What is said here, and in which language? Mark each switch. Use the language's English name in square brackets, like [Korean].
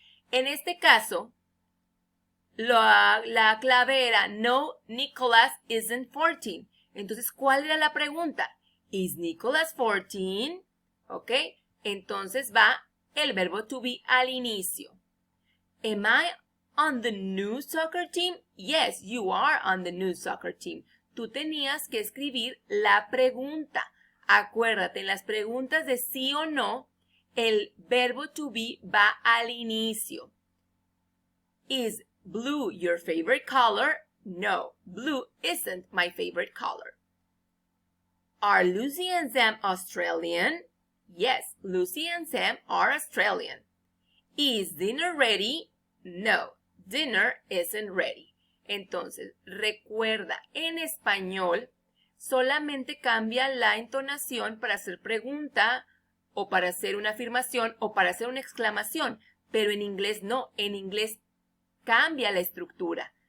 [Spanish] En este caso, la clave era, no, [English] Nicholas isn't 14. [Spanish] Entonces, ¿cuál era la pregunta? [English] ¿Is Nicholas 14? [Spanish] ¿Ok? Entonces va el verbo to be al inicio. [English] Am I on the new soccer team? Yes, you are on the new soccer team. [Spanish] Tú tenías que escribir la pregunta. Acuérdate, en las preguntas de sí o no, el verbo to be va al inicio. [English] Is blue your favorite color? No, blue isn't my favorite color. Are Lucy and Sam Australian? Yes, Lucy and Sam are Australian. Is dinner ready? No, dinner isn't ready. [Spanish] Entonces, recuerda, en español solamente cambia la entonación para hacer pregunta o para hacer una afirmación o para hacer una exclamación, pero en inglés no, en inglés cambia la estructura.